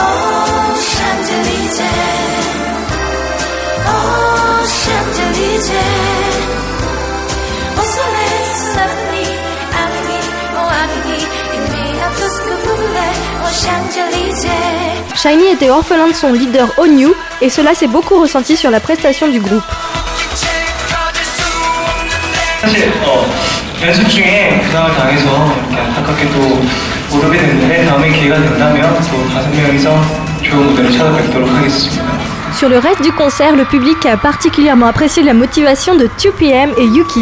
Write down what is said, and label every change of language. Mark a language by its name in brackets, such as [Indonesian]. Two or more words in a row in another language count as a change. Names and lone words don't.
[French] Oh, Champs-Élysées. Oh, Champs-Élysées. Au soleil, sous la pluie, Amini, il a tout ce que vous voulez. Oh, Champs-Élysées. SHINee était orphelin de son leader Onyu et cela s'est beaucoup ressenti sur la prestation du groupe. [Korean] 사실 연습 중에 부상을 당해서 이렇게 안타깝게 또 못 오게 됐는데 다음에 기회가 된다면 또 5명이서 좋은 무대를 찾아뵙도록 하겠습니다. [French] Sur le reste du concert, le public a particulièrement apprécié la motivation de 2PM et U-KISS.